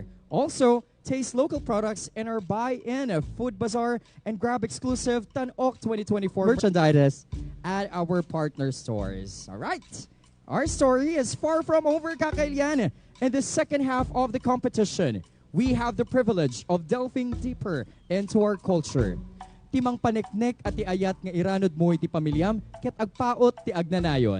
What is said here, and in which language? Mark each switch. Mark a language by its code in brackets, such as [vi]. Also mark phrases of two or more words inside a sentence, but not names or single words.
[en] Also, taste local products in our buy-in food bazaar and grab exclusive Tanok 2024 merchandise at our partner stores. All right. Our story is far from over, Kakailian. In the second half of the competition, we have the privilege of delving deeper into our culture. [ilo] Timang paneknek at tiayat nga iranod mo iti pamilyam ket agpaot ti agnanayon.